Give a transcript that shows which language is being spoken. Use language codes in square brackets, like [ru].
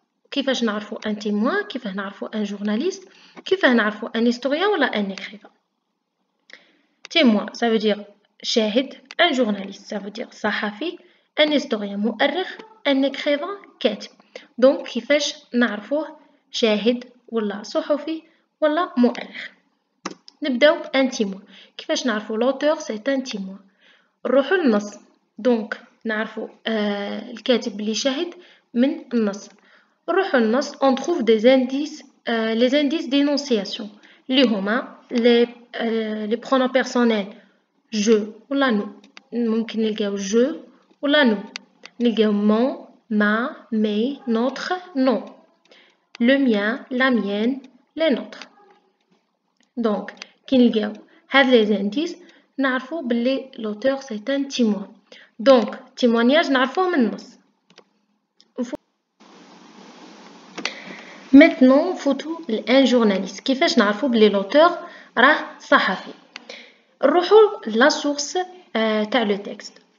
[ar] كيفاش نعرفوا un témoin, كيفاه نعرفوا un journaliste, كيفاه نعرفوا un historien ولا un écrivain. [fr] témoin ça veut dire شاهد, un journaliste ça veut dire صحفي, un historien مؤرخ, un écrivain كاتب. [ar] دونك كيفاش نعرفوه شاهد ولا صحفي ولا مؤرخ. نبداو un témoin. كيفاش نعرفو l'auteur c'est un témoin. نروحو للنص. دونك نعرفو الكاتب اللي شاهد من النص. نروحو للنص [fr] on trouve des indices, les indices d'énonciation [ar] اللي هما [fr] les pronoms personnels je ولا nous. [ar] ممكن نلقاو [fr] je ولا nous, نلقاو mon, ma, mes, notre, non, le mien, la mienne, les nôtres. [ar] دونك كي نلقاو هاد لي زانديس نعرفو بلي [fr] لوتور سي ان تيموان. [ar] دونك تيموانياج نعرفوه من النص. maintenant نفوتو لان جورناليست. كيفاش نعرفو بلي لوتور راه صحفي؟ نروحو [fr] لا سورس [ar] تاع لو تكست.